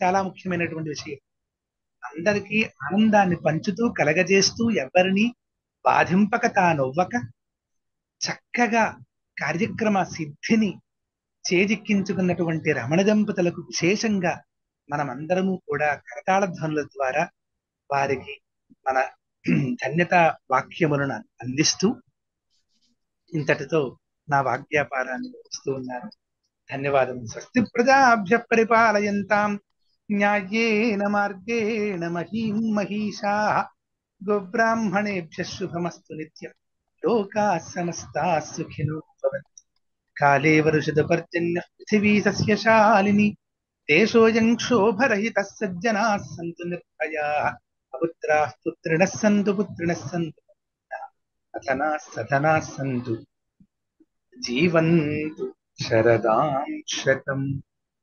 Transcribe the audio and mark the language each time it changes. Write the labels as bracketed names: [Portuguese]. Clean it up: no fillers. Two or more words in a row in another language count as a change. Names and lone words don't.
[Telugu] చాలా ముఖ్యమైనటువంటి విషయం, అందరికీ ఆనందాన్ని పంచుతూ కలగజేస్తూ ఎవరిని బాధింపక తానొవ్వక చక్కగా కార్యక్రమ సిద్ధిని చేజిక్కించుకున్నటువంటి రమణ దంపతులకు విశేషంగా మనమందరము కూడా కరతాళ ధ్వనుల ద్వారా వారికి మన ధన్యతా వాక్యములను అందిస్తూ ఇంతటితో నా వాక్యాపారాన్ని ముగిస్తూ ఉన్నాను. ధన్యవాదం. [Sanskrit] స్వస్తి ప్రజాభ్య పరిపాలయంతాం న్యాయేన మార్గేణ మహీం మహీషాః గోబ్రాహ్మణేభ్యః శుభమస్తు నిత్యం. లోకాః సమస్తాః సుఖినో భవంతు. కాలే వర్షతు పర్జన్యః పృథివీ సస్యశాలిని. దేశోऽयं క్షోభరహితः సజ్జనాः సంతు నిర్భయాः. అపుత్రాः పుత్రిణः సంతు పుత్రిణः సంతు. అధనాः సధనాः సంతు. జీవంతు శరదాం శతం.